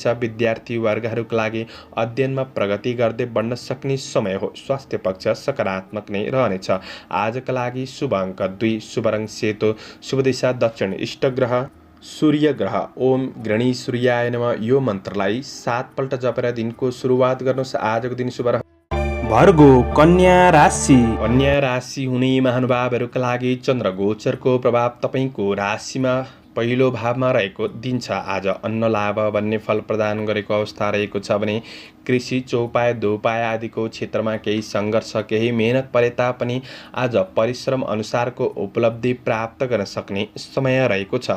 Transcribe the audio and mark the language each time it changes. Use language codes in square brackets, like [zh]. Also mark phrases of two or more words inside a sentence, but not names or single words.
[ne] विद्यार्थी वर्गहरूका लागि अध्ययनमा प्रगति गर्दै बढ्न सक्ने समय हो। स्वास्थ्य पक्ष सकारात्मक नै रहनेछ। आजका लागि शुभ अङ्क 2, शुभ रङ सेतो, शुभ दिशा दक्षिण, इष्ट ग्रह सूर्य ग्रह। [sa] ओम गणेश्वराय नमः। [ne] यो मन्त्रलाई 7 पल्ट जपेर दिनको सुरुवात गर्नुहोस्। आजको दिन शुभ रह भर्गो कन्या राशि। कन्या राशि हुने महानुभावहरूका लागि चन्द्र गोचरको प्रभाव तपाईँको राशिमा पहिलो भावमा रहेको दिन छ। आज अन्न लाभ भन्ने फल प्रदान गरेको अवस्था रहेको छ भने कृषि, चौपाय, दोपाय आदिको क्षेत्रमा केही सङ्घर्ष, केही मेहनत परे तापनि आज परिश्रम अनुसारको उपलब्धि प्राप्त गर्न सक्ने समय रहेको छ।